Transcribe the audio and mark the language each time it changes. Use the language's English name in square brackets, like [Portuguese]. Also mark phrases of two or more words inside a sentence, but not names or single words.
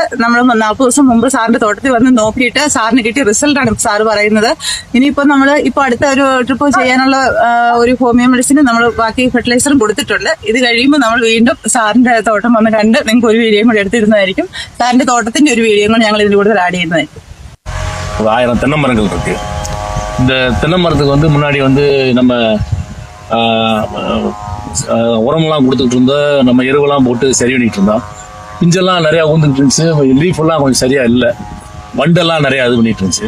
[Malayalam] നമ്മൾ 40 ദിവസം മുമ്പ് സാറിന്റെ തോട്ടത്തിൽ വന്ന് നോക്കിയിട്ട് സാറിന് കിട്ടിയ റിസൾട്ടാണ് സാറ് പറയുന്നത്. ഇനിയിപ്പോ നമ്മൾ ഇപ്പൊ അടുത്ത ഒരു ട്രിപ്പ് ചെയ്യാനുള്ള ഒരു ഹോമിയോ മെഡിസിനും നമ്മൾ ബാക്കി ഫെർട്ടിലൈസറും കൊടുത്തിട്ടുണ്ട്. ഇത് കഴിയുമ്പോൾ നമ്മൾ വീണ്ടും സാറിന്റെ തോട്ടം വന്ന് കണ്ട് നിങ്ങൾക്ക് ഒരു വീഡിയോയും കൂടി എടുത്തിരുന്നതായിരിക്കും. സാറിന്റെ തോട്ടത്തിന്റെ ഒരു വീഡിയോ കൂടി ഞങ്ങൾ ഇതിൽ കൂടുതൽ ആഡ് ചെയ്യുന്നതായിരിക്കും. [Tamil] 1000 தென்னை மரங்கள் இருக்கு. இந்த தென்னை மரத்துக்கு வந்து முன்னாடி வந்து நம்ம உரமெல்லாம் கொடுத்துட்டு இருந்தோம், நம்ம எருவெல்லாம் போட்டு சரி பண்ணிட்டு இருந்தோம். பிஞ்செல்லாம் நிறைய ஊந்துட்டு இருந்துச்சு, லீஃப் எல்லாம் கொஞ்சம் சரியா இல்லை, வண்டெல்லாம் நிறைய இது பண்ணிட்டு இருந்துச்சு.